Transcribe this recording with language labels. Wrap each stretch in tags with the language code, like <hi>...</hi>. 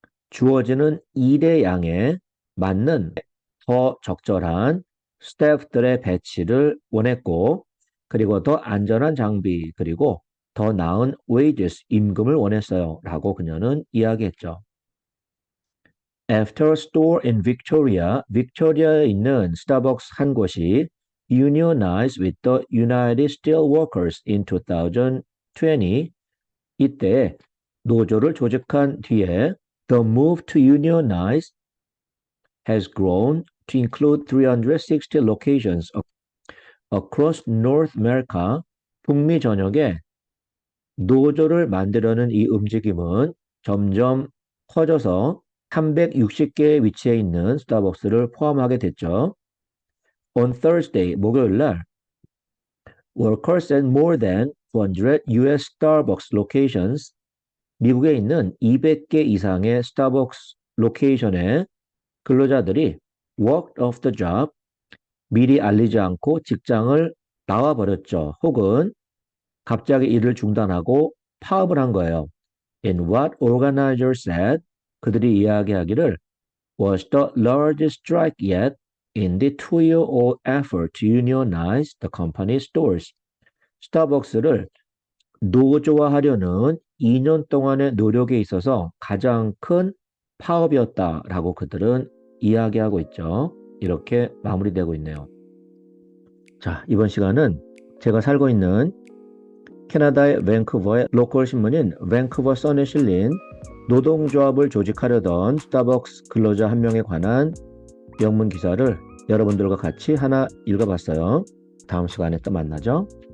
<ko>주어지는 일의 양에 맞는 더 적절한 스태프들의 배치를 원했고 그리고 더 안전한 장비 그리고 더 나은 wages, 임금을 원했어요 라고 그녀는 이야기했죠.</ko> <en>After a store in Victoria,</en> <ko>빅토리아에 있는 스타벅스 한 곳이</ko> <en>unionized with the United Steelworkers in 2020,</en> <ko>이때 노조를 조직한 뒤에</ko> <en>the move to unionize has grown to include 360 locations across North America.</en> <ko>북미 전역에 노조를 만들려는 이 움직임은 점점 커져서 360개의 위치에 있는 스타벅스를 포함하게 됐죠.</ko> <en>On Thursday,</en> <ko>목요일 날,</ko> <en>workers at more than 200 US Starbucks locations,</en> <ko>미국에 있는 200개 이상의 스타벅스 로케이션에 근로자들이</ko> <en>walked off the job,</en> <ko>미리 알리지 않고 직장을 나와버렸죠. 혹은 갑자기 일을 중단하고 파업을 한 거예요.</ko> <en>In what organizers said,</en> <ko>그들이 이야기하기를</ko> <en>was the largest strike yet in the 2-year-old effort to unionize the company's stores.</en> <ko>스타벅스를 노조화하려는 2년 동안의 노력에 있어서 가장 큰 파업이었다라고 그들은 이야기하고 있죠. 이렇게 마무리되고 있네요. 자, 이번 시간은 제가 살고 있는 캐나다의 밴쿠버의 로컬 신문인 밴쿠버 선에 실린 노동조합을 조직하려던 스타벅스 근로자 한 명에 관한 영문 기사를 여러분들과 같이 하나 읽어봤어요. 다음 시간에 또 만나죠.</ko>